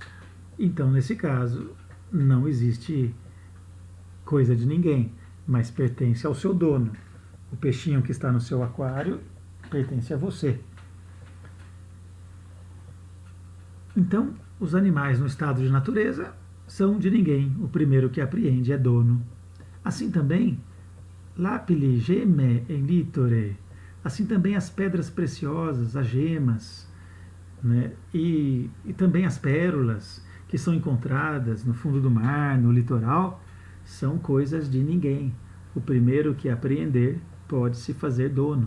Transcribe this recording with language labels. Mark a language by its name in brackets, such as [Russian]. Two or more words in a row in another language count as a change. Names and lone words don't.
[Portuguese] Então, nesse caso, não existe coisa de ninguém, mas pertence ao seu dono. O peixinho que está no seu aquário pertence a você. Então, os animais no estado de natureza são de ninguém. O primeiro que apreende é dono. Assim também, [Latin] lapili gemme in litore. [Portuguese] Assim também as pedras preciosas, as gemas, né? E também as pérolas que são encontradas no fundo do mar, no litoral, são coisas de ninguém. O primeiro que apreender pode se fazer dono.